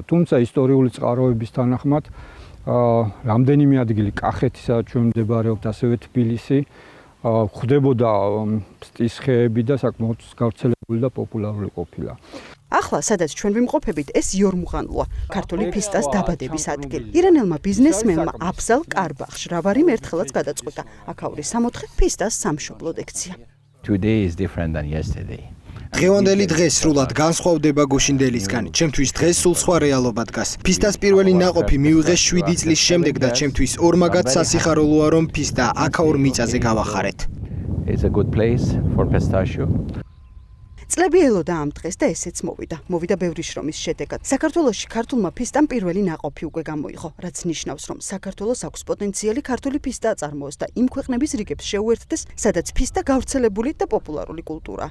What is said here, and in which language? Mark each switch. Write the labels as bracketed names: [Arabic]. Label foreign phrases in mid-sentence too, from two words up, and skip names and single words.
[Georgian] თუმცა ისტორიული წყაროების თანახმად რამდენიმე ადგილი კახეთი, სადაც ჩვენ მდებარეობთ, ასევე თბილისი, ხდებოდა ფსტის ხეები და საკმაოდ გავრცელებული და პოპულარული ყოფილა. ახლა, სადაც ჩვენ ვიმყოფებით, ეს იორმუღანლოა, ქართული ფისტას დაბადების ადგილი. ირანელმა ბიზნესმენმა აფზალ კარბახშ რავარიმ ერთხელაც გადაწყვიტა. აქაური სამოთხე ფისტას სამშობლოდ ექცია. [English] Today is different than yesterday. [Georgian] დღევანდელი დღე სრულად განსხვავდება გუშინდელისგან. ჩემთვის დღეს სულ სხვა რეალობა დგას. ფისტას პირველი ნაყოფი მივიღეს 7 წლის შემდეგ და ჩემთვის ორმაგად სასიხარულოა, რომ ფისტა აქაურ მიწაზე გავახარეთ. [English] It's a good place for pistachio. [Georgian] წლები ელოდა ამ დღეს და ესეც მოვიდა. მოვიდა ბევრი შრომის შედეგად. საქართველოში ქართულმა ფისტამ პირველი ნაყოფი უკვე გამოიღო, რაც ნიშნავს, რომ საქართველოს აქვს პოტენციალი ქართული ფისტა აწარმოოს და იმ ქვეყნების რიგებს შეუერთდეს, სადაც ფისტა გავრცელებული და პოპულარული კულტურაა.